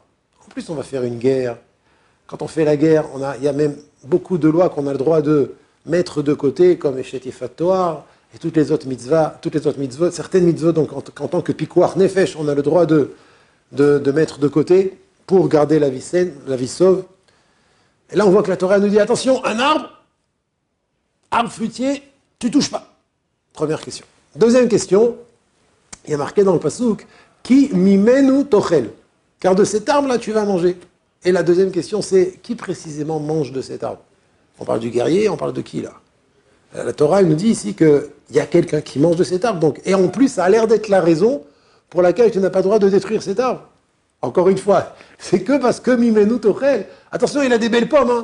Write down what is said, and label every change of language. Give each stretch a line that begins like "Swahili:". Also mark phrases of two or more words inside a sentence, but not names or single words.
French: En plus, on va faire une guerre. Quand on fait la guerre, il y a même beaucoup de lois qu'on a le droit de mettre de côté, comme
Hebrew: אשת יפת תואר,
French: et toutes les autres mitzvot, certaines mitzvot, donc en tant que
Hebrew: פיקוח נפש,
French: on a le droit de mettre de côté pour garder la vie saine, la vie sauve. Et là, on voit que la Torah nous dit, attention, un arbre fruitier, tu touches pas. Première question. Deuxième question, il y a marqué dans le pasuk,
Hebrew: כי ממנו תאכל,
French: car de cet arbre-là, tu vas manger. Et la deuxième question, c'est qui précisément mange de cet arbre? On parle du guerrier, on parle de qui là? La Torah elle nous dit ici qu'il y a quelqu'un qui mange de cet arbre. Donc, et en plus, ça a l'air d'être la raison pour laquelle tu n'as pas le droit de détruire cet arbre. Encore une fois, c'est que parce que
Hebrew: ממנו תאכל,
French: attention, il a des belles pommes, hein.